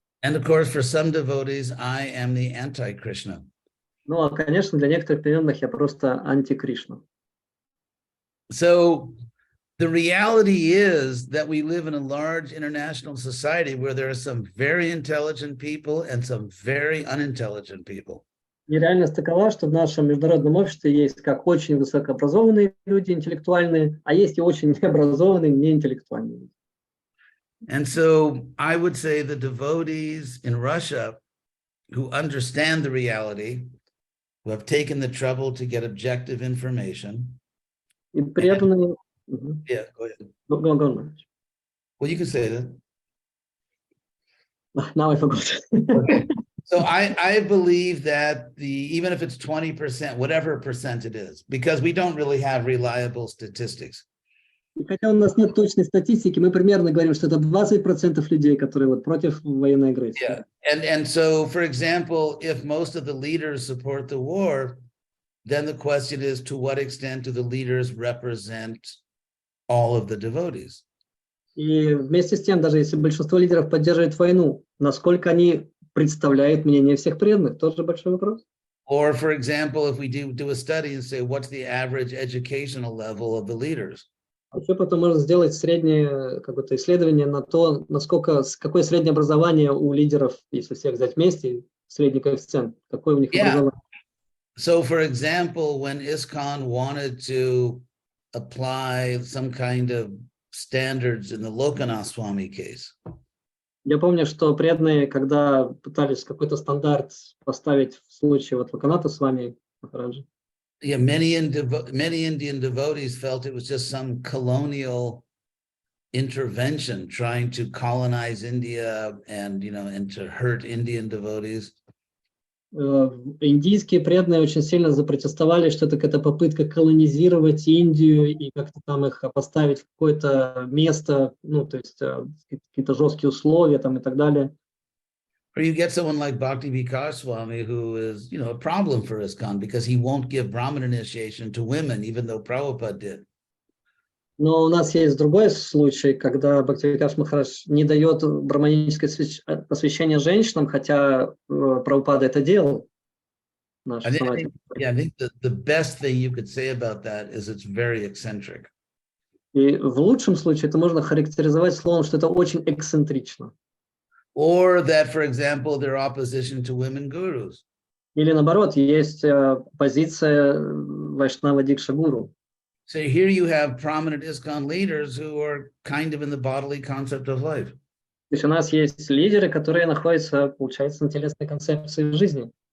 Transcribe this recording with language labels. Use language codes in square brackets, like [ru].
[en] And of course, for some devotees, I am the anti-Krishna. [ru] Ну, а, конечно, для некоторых преданных я просто анти-Кришна. [en] So the reality is that we live in a large international society where there are some very intelligent people and some very unintelligent people. [ru] И реальность такова, что в нашем международном обществе есть как очень высокообразованные люди, интеллектуальные, а есть и очень необразованные, неинтеллектуальные люди. [en] And so I would say the devotees in Russia who understand the reality, who have taken the trouble to get objective information. [ru] И преданные... [en] Yeah, go ahead. Go on. Well, you can say that. Now I forgot. Okay. So I believe that even if it's 20%, whatever percent it is, because we don't really have reliable statistics. [ru] И хотя у нас нет точной статистики, мы примерно говорим, что это 20% людей, которые вот против военной агрессии. [en] Yeah. And so, for example, if most of the leaders support the war, then the question is, to what extent do the leaders represent all of the devotees? [ru] И вместе с тем, даже если большинство лидеров поддерживает войну, насколько они представляют мнение всех преданных, тоже большой вопрос. [en] Or, for example, if we do a study and say, what's the average educational level of the leaders? [ru] Еще потом можно сделать среднее какое-то исследование на то, какое среднее образование у лидеров, если всех взять вместе, средний коэффициент, какое у них образование. [en] So, for example, when ISKCON wanted to apply some kind of standards in the Lokanaswami case. [ru] Я помню, что преданные, когда пытались какой-то стандарт поставить в случае вот Локаната с вами, Махараджа. [en] Yeah, many Indian devotees felt it was just some colonial intervention trying to colonize India and to hurt Indian devotees. [ru] Индийские преданные очень сильно запротестовали, что это какая-то попытка колонизировать Индию и как-то там их поставить в какое-то место, ну, то есть какие-то жесткие условия там и так далее. [en] Or you get someone like Bhakti Vikas Swami, who is, a problem for ISKCON because he won't give Brahmin initiation to women, even though Prabhupada did. [ru] Но у нас есть другой случай, когда Бхактивикаш Махарадж не дает браманическое посвящение женщинам, хотя Прабхупада это делал. [en] I think the best thing you could say about that is it's very eccentric. [ru] И в лучшем случае это можно характеризовать словом, что это очень эксцентрично. [en] Or that, for example, they're opposition to women gurus. [ru] Или наоборот, есть позиция Вайшнава Дикша Гуру. [en] So here you have prominent ISKCON leaders who are kind of in the bodily concept of life. [ru] То есть у нас есть лидеры, которые находятся, получается, на телесной концепции жизни.